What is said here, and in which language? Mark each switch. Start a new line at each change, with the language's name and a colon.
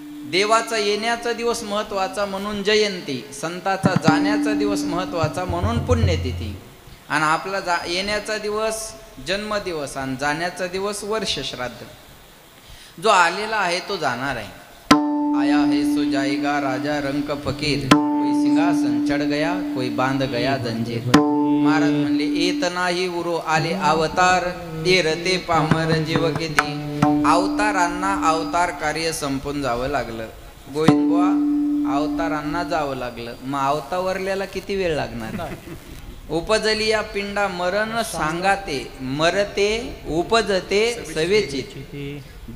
Marathi: देवाचा येण्याचा दिवस महत्त्वाचा म्हणून जयंती, संताचा जाण्याचा दिवस महत्त्वाचा म्हणून पुण्यतिथी. आणि आपला येण्याचा दिवस जन्मदिवस आणि जाण्याचा दिवस वर्ष श्राद्ध. जो आलेला आहे तो जाणार आहे.
Hindi: आया है सो जाएगा राजा रंक फकीर, कोई सिंहासन चढ गया कोई बांध गया जंजीर.
Marathi: महाराज म्हणले येत नाही उरो आले अवतार, तेरते पामर जीव किती. अवतारांना अवतार कार्य संपून जावं लागलं. गोविंदबुवा, अवतारांना जावं लागलं. मग अवतावरल्याला किती वेळ लागणार. उपजली या पिंडा मरण सांगाते, मरते उपजते सवेचित.